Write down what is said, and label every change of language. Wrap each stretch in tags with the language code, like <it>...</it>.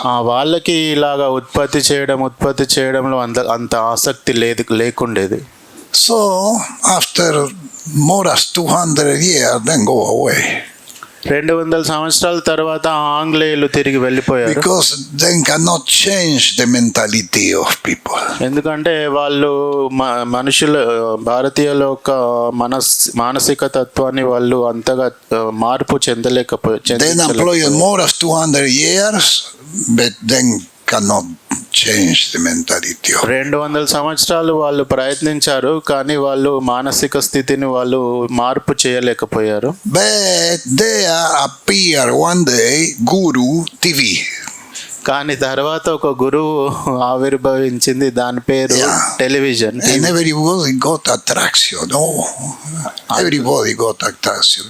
<te>వాళ్ళకి ఇలాగా ఉత్పత్తి చేయడంలో అంత ఆసక్తి లేకుండేది.</te> <en>So after more than 200 years, then go away.</en> <te>200 సంవత్సరాల తర్వాత ఆంగ్లేయులు తిరిగి వెళ్ళిపోయారు.</te> <en>Because they cannot change the mentality of people.</en> <te>ఎందుకంటే వాళ్ళు మనుషుల భారతీయుల యొక్క మానసిక తత్వాన్ని వాళ్ళు అంతగా మార్పు చెందలేకపోయారు.</te> <en>They employed more than 200 years, but then cannot change the mentality of</en> <te>200 సంవత్సరాలు వాళ్ళు ప్రయత్నించారు, కానీ వాళ్ళు మానసిక స్థితిని వాళ్ళు మార్పు చేయలేకపోయారు.</te> <en>But there appear one day Guru TV.</en> <te>కానీ తర్వాత ఒక గురువు ఆవిర్భవించింది, దాని పేరు television.</te> <en>And everybody got attraction. Everybody got attraction.</en>